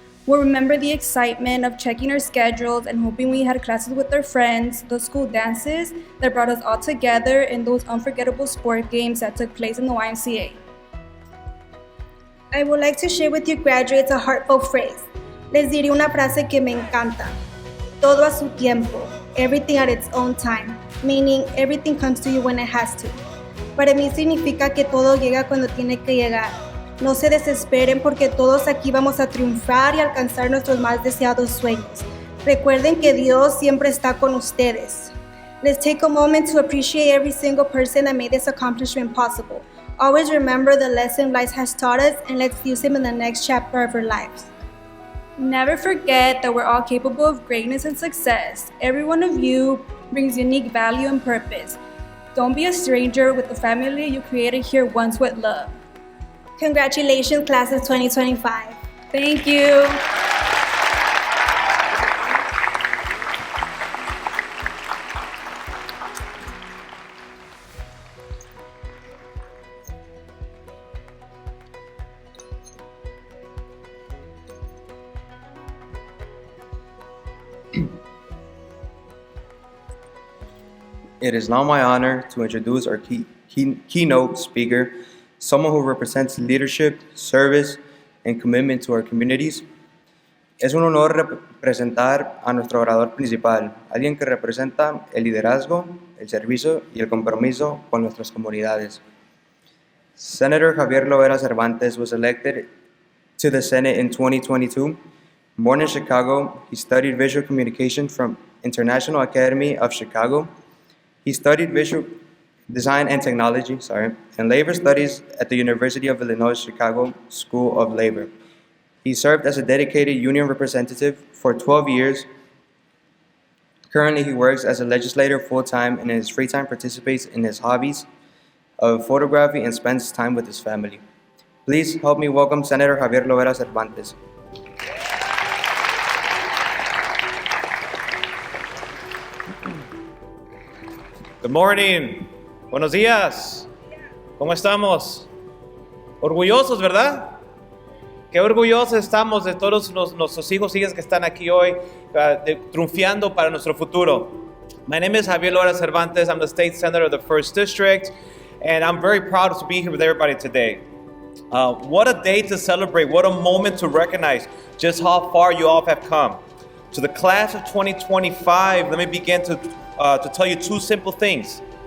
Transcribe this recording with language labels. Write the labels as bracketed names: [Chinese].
[English] We'll remember the excitement of checking our schedules and hoping we had classes with our friends, those school dances that brought us all together, and those unforgettable sport games that took place in the YMCA. I would like to share with you graduates a heartfelt phrase. [Spanish] Les diré una frase que me encanta. Todo a su tiempo, [English] everything at its own time, meaning everything comes to you when it has to. [Spanish] Para mí significa que todo llega cuando tiene que llegar. No se desesperen porque todos aquí vamos a triunfar y alcanzar nuestros más deseados sueños. Recuerden que Dios siempre está con ustedes. [English] Let's take a moment to appreciate every single person that made this accomplishment possible. Always remember the lesson life has taught us, and let's use them in the next chapter of our lives. Never forget that we're all capable of greatness and success. Every one of you brings unique value and purpose. Don't be a stranger with the family you created here once with love. Congratulations, class of 2025. Thank you. It is now my honor to introduce our keynote speaker, someone who represents leadership, service, and commitment to our communities. [Spanish] Es un honor representar a nuestro orador principal, alguien que representa el liderazgo, el servicio y el compromiso con nuestras comunidades. [English] Senator Javier Lovera Cervantes was elected to the Senate in 2022. Born in Chicago, he studied visual communication from International Academy of Chicago. He studied visual design and technology, and labor studies at the University of Illinois Chicago School of Labor. He served as a dedicated union representative for 12 years. Currently, he works as a legislator full-time, and in his free time participates in his hobbies of photography and spends time with his family. Please help me welcome Senator Javier Lovera Cervantes. Good morning. [Spanish] Buenos días. ¿Cómo estamos? Orgullosos, ¿verdad? Qué orgullosos estamos de todos nuestros hijos y hijas que están aquí hoy, triunfando para nuestro futuro. [English] My name is Javier Lovera Cervantes. I'm the state senator of the 1st District, and I'm very proud to be here with everybody today. What a day to celebrate. What a moment to recognize just how far you all have come. To the class of 2025, let me begin to tell you two simple things.